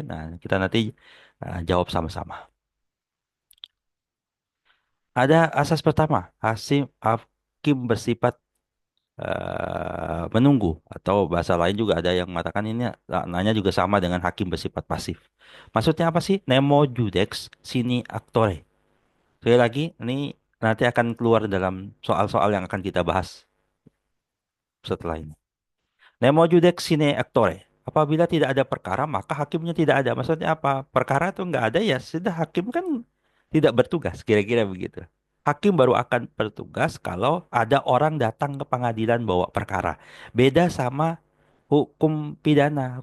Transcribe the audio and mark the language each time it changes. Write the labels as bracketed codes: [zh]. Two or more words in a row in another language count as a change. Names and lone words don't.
[id] Nah, kita nanti jawab sama-sama. Ada asas pertama. Hakim bersifat menunggu. Atau bahasa lain juga ada yang mengatakan ini nanya juga sama dengan hakim bersifat pasif. Maksudnya apa sih? [la] Nemo judex sine actore. [id] Sekali lagi, ini nanti akan keluar dalam soal-soal yang akan kita bahas setelah ini. [la] Nemo judex sine actore. [id] Apabila tidak ada perkara, maka hakimnya tidak ada. Maksudnya apa? Perkara itu nggak ada ya sudah hakim kan tidak bertugas. Kira-kira begitu. Hakim baru akan bertugas kalau ada orang datang ke pengadilan bawa perkara. Beda sama hukum pidana.